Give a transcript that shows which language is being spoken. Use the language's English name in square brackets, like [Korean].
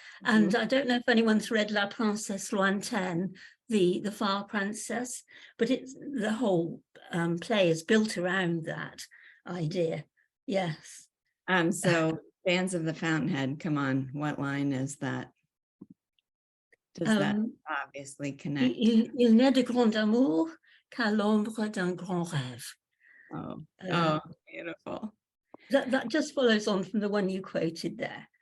[English] And I don't know if anyone's read La Princesse Lointaine, the Far Princess, but the whole play is built around that idea. Yes. So fans of the Fountainhead, come on, what line is that? Does that obviously connect? [French] Il n'est de grand amour qu'à l'ombre d'un grand rêve. [English] Oh, beautiful. That just follows on from the one you quoted there.